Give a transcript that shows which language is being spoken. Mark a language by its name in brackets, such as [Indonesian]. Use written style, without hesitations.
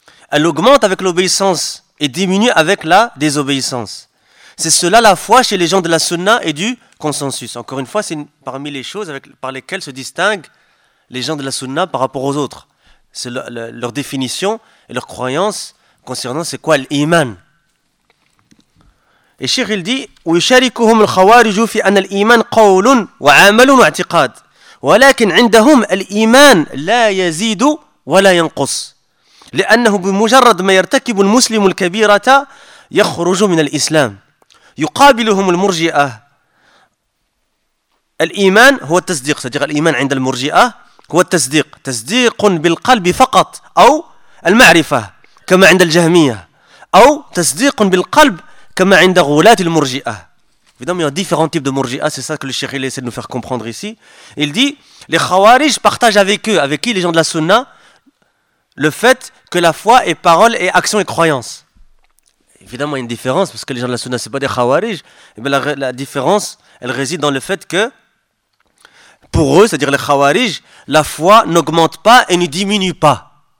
[French] Elle augmente avec l'obéissance et diminue avec la désobéissance. C'est cela la foi chez les gens de la sunna et du consensus. Encore une fois, c'est parmi les choses par lesquelles se distinguent les gens de la sunna par rapport aux autres. C'est leur définition et leur croyance concernant c'est quoi l'iman. Et Cheikh il dit [Arabic] « وَيُشَارِكُهُمْ الْخَوَارِجُ فِي أَنَّ الْإِيمَانِ قَوْلٌ وَعَمَلٌ وَاعْتِقَادٌ وَلَكِنْ عِنْدَهُمْ الْإِيمَانِ لَا يَزِيدُ وَلَا يَنْقُصُ لأنه بمجرد ما يرتكب المسلم الكبيرة يخرج من الإسلام يقابلهم المرجئة الإيمان هو التصديق صديق الإيمان عند المرجئة هو التصديق تصديق بالقلب فقط أو المعرفة كما عند الجهمية أو تصديق بالقلب كما عند غولاة المرجئة. [French] Évidemment, il y a différents types de murji'a, c'est ça que le cheikh essaie de nous faire comprendre ici. Il dit, les khawarij partagent avec eux, avec qui les gens de la sunna, le fait que la foi est parole et action et croyance. Évidemment, il y a une différence, parce que les gens de la sunna, ce n'est pas des khawarij. La différence, elle réside dans le fait que, pour eux, c'est-à-dire les khawarij, la foi n'augmente pas et ne diminue pas.